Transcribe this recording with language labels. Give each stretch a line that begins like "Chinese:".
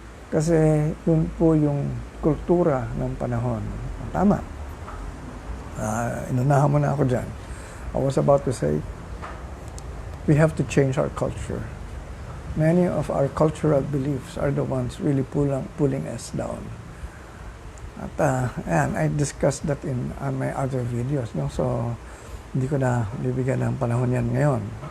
Filipino: Kasi yun po yung kultura ng panahon. Tama. Inunahan mo na ako dyan.
English: I was about to say, we have to change our culture. Many of our cultural beliefs are the ones really pulling us down. At I discussed that in my other videos. No?
Filipino: So, hindi ko na bibigyan ng panahon yan ngayon.